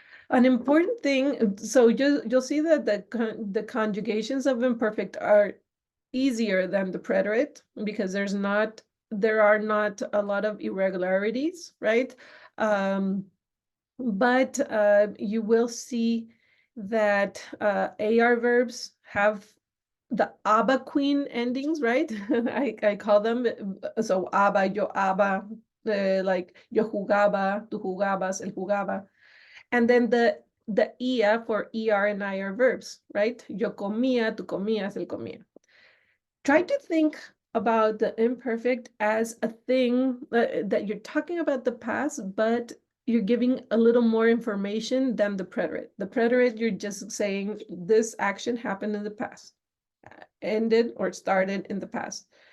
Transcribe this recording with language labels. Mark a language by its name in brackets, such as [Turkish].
[English] An important thing, so you'll see that the conjugations of imperfect are easier than the preterite because there are not a lot of irregularities, right? But you will see that AR verbs have the aba queen endings, right? I call them, so aba, yo aba, like yo jugaba, tú jugabas, él jugaba. And then the ia for ER and IR verbs, right? [Spanish] Yo comía, tú comías, él comía. [English] Try to think about the imperfect as a thing that you're talking about the past, but you're giving a little more information than the preterite. The preterite, you're just saying this action happened in the past, ended or started in the past.